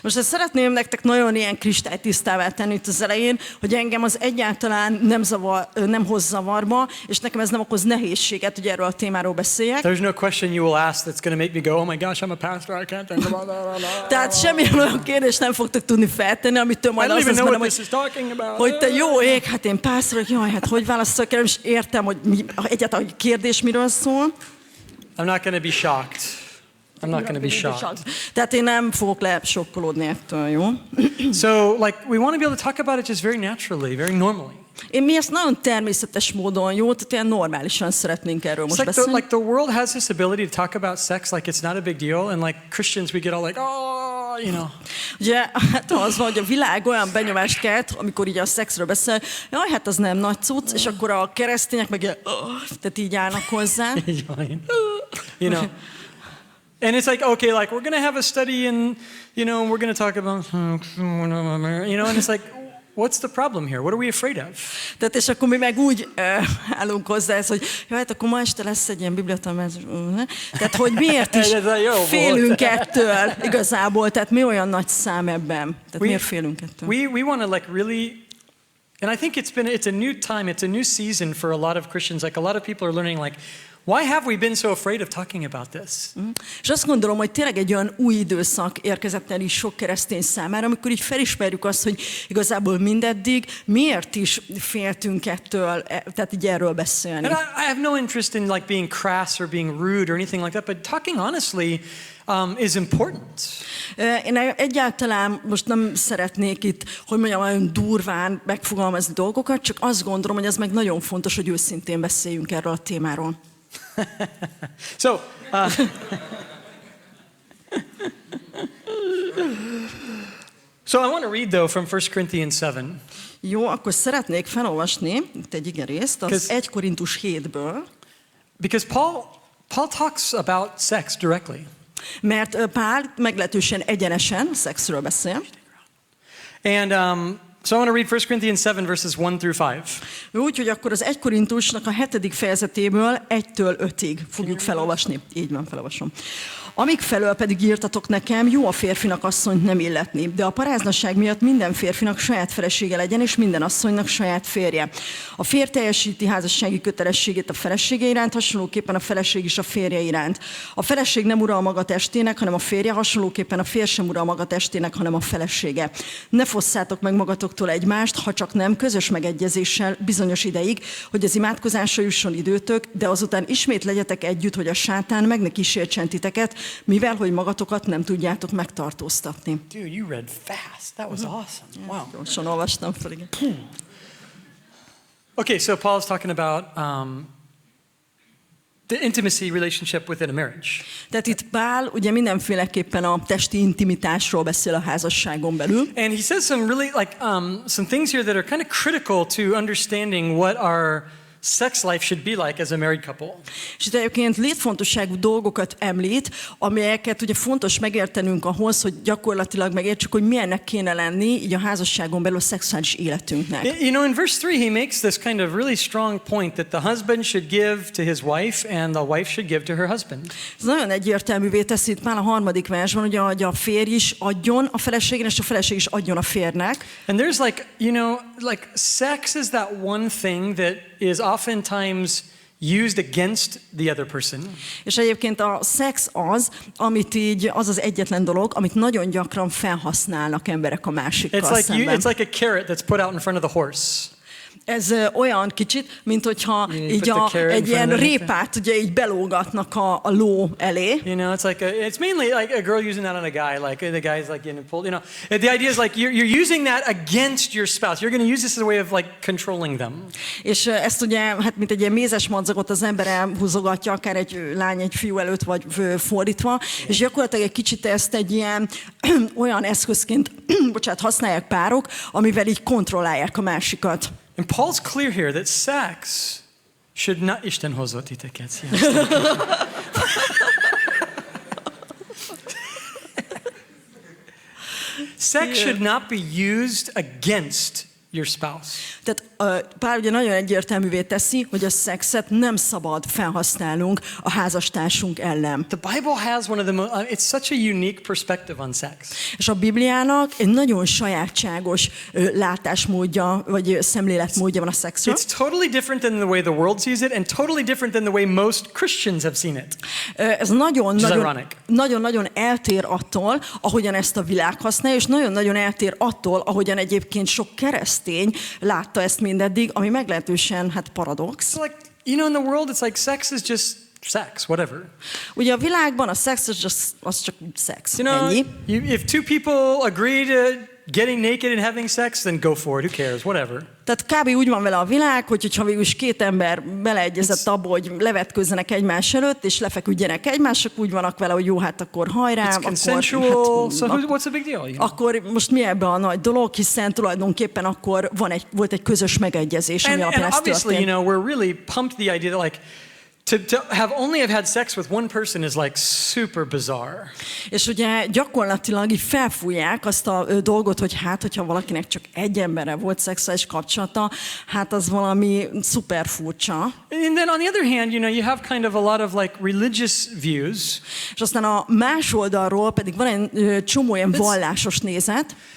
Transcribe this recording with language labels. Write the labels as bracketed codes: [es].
[hu] Most ezt szeretném nektek nagyon ilyen kristálytisztává tenni itt az elején, hogy engem az egyáltalán nem hoz zavarba, és nekem ez nem okoz nehézséget, hogy erről a témáról beszéljek. [en] There's no question you will ask that's going to make me go, oh my gosh, I'm a pastor, I can't think about that. [hu] Tehát semmilyen olyan kérdést nem fogtok tudni feltenni, amitől [en] I [hu] majd [en] don't [hu] az [en] even [hu] lesz [en] know [hu] bennem, [en] what this is talking about. [hu] hogy te jó ég, hát én pásztor vagyok, jaj, hát hogy válaszolok el, és értem, hogy egyáltalán a kérdés miről szól. [en] I'm not going to be shocked. I'm not going to be shocked. [hu] Tehát én nem fogok lesokkolódni ettől, jó? [en] So, like, we want to be able to talk about it just very naturally, very normally. [hu] Mi ezt nagyon természetes módon, jó? Tehát ilyen normálisan szeretnénk erről [en] It's [hu] most [en] like [hu] beszélni. [en] the world has this ability to talk about sex like it's not a big deal, and like Christians, we get all like, oh, you know. [hu] Ugye, hát az van, hogy a világ olyan benyomást kelt, amikor így a szexről beszél, jaj, hát az nem nagy cucc, és akkor a keresztények meg ilyen, tehát így állnak hozzá. [en] You know. And it's like, okay, like we're going to have a study and, you know, we're going to talk about, you know, and it's like, what's the problem here? What are we afraid of? [hu] Tehát és akkor mi meg úgy állunk hozzá ez, hogy jaj, hát akkor ma este lesz egy ilyen bibliatanulmányozás. Tehát, hogy miért is félünk ettől igazából, tehát mi olyan nagy szám ebben? Tehát miért félünk ettől? [en] We want to like really, and I think it's a new time, it's a new season for a lot of Christians. Like a lot of people are learning like, Why have we been so afraid of talking about this? [hu] És azt gondolom, hogy tényleg egy olyan új időszak érkezett el is sok keresztény számára, amikor így felismerjük azt, hogy igazából mindeddig miért is féltünk ettől, tehát így erről beszélni. [en] And I have no interest in like being crass or being rude or anything like that, but talking honestly is important. [hu] Én egyáltalán most nem szeretnék itt, hogy mondjam, olyan durván megfogalmazni dolgokat, csak azt gondolom, hogy ez meg nagyon fontos, hogy őszintén beszéljünk erről a témáról. [en] So, so I want to read though from 1 Corinthians 7. [hu] Jó, akkor szeretnék felolvasni itt egy igerészt az 1 Korintus 7-ből. [en] Because Paul talks about sex directly. [hu] Mert Pál meglehetősen egyenesen szexről beszél. [en] And so I want to read 1 Corinthians 7 verses 1 through 5. [hu] Úgyhogy akkor az 1 Korintusnak a 7. fejezetéből 1-től 5-ig fogjuk felolvasni. Így van, felolvasom. Amíg felől pedig írtatok nekem, jó a férfinak asszonyt nem illetni, de a paráznaság miatt minden férfinak saját felesége legyen, és minden asszonynak saját férje. A férj teljesíti házassági kötelességét a felesége iránt, hasonlóképpen a feleség is a férje iránt. A feleség nem ura a maga testének, hanem a férje, hasonlóképpen a férj sem ura a maga testének, hanem a felesége. Ne fosszátok meg magatoktól egymást, ha csak nem közös megegyezéssel bizonyos ideig, hogy az imádkozásra jusson időtök, de azután ismét legyetek együtt, hogy a sátán meg ne kísértsen titeket, mivel hogy magatokat nem tudjátok megtartóztatni. [en] Dude, you read fast. That was awesome. Wow. [hu] Gyorsan olvastam fel, igen. [en] Okay, so Paul is talking about the intimacy relationship within a marriage. [hu] Tehát itt Pál ugye mindenféleképpen a testi intimitásról beszél a házasságon belül. [en] And he says some really some things here that are kind of critical to understanding what our sex life should be like as a married couple. [hu] És itt egyébként létfontosságú dolgokat említ, amelyeket ugye fontos megértenünk ahhoz, hogy gyakorlatilag megértsük, hogy milyennek kéne lenni így a házasságon belül a szexuális életünknek. [en] You know, in verse 3 he makes this kind of really strong point that the husband should give to his wife and the wife should give to her husband. [hu] Ez nagyon egyértelművé teszi itt már a 3. versben, ugye, hogy a férj is adjon a feleségnek, és a feleség is adjon a férnek. [en] And there's like, you know, like sex is that one thing that is oftentimes used against the other person. [hu] És egyébként a szex amit így, az az egyetlen dolog, amit nagyon gyakran felhasználnak emberek a másikkal szemben. [en] It's like a carrot that's put out in front of the horse. [hu] Ez olyan kicsit, mint hogyha így egy ilyen répát ugye így belógatnak a ló elé. [en] You know, it's mainly like a girl using that on a guy, like the guy's like getting pulled. You know, the idea is like you're using that against your spouse. You're going to use this as a way of like controlling them. [hu] És ezt ugye, hát mint egy ilyen mézes madzagot az ember elhúzogatja, akár egy lány egy fiú előtt, vagy fordítva, és gyakorlatilag egy kicsit ezt egy ilyen olyan eszközként, használják párok, amivel így kontrollálják a másikat. [en] And Paul's clear here that sex should not... [hu] Isten hozott titeket. [en] Sex should not be used against your spouse. [hu] Tehát Pál ugye nagyon egyértelművé teszi, hogy a szexet nem szabad felhasználnunk a házastársunk ellen. [en] The Bible has one of the it's such a unique perspective on sex. [hu] És a Bibliának egy nagyon sajátságos látásmódja, vagy szemléletmódja van a szexről. [en] It's totally different than the way the world sees it, and totally different than the way most Christians have seen it. [hu] Ez nagyon-nagyon eltér attól, ahogyan ezt a világ használja, és nagyon-nagyon eltér attól, ahogyan egyébként sok keresztény látta ezt mindeddig, ami meglehetősen paradox. [en] So like, you know, in the world it's like sex is just sex, whatever. [hu] Ugye a világban a szex az csak szex. [en] You know, [hu] ennyi. [en] If two people agree to getting naked and having sex, then go for it. Who cares? Whatever. [hu] Tehát kb. Úgy van vele a világ, hogyha végül is két ember beleegyezett abba, hogy levetközzenek egymás előtt, és lefeküdjenek egymások, úgy vannak vele, hogy jó, hát akkor hajrá, akkor... [en] consensual, so what's the big deal? You know? [hu] Akkor most mi ebben a nagy dolog, hiszen tulajdonképpen akkor volt egy közös megegyezés, ami alapján ez történt. [en] And obviously, you know, we're really pumped the idea that like, to have had sex with one person is like super bizarre. [hu] És ugye gyakorlatilag így felfújják azt a dolgot, hogy hát, hogyha valakinek csak egy emberre volt szexuális kapcsolata, hát az valami szuper furcsa. [en] And then on the other hand, you know, you have kind of a lot of like religious views. [hu] És aztán a más oldalról pedig van egy csomó ilyen vallásos nézet.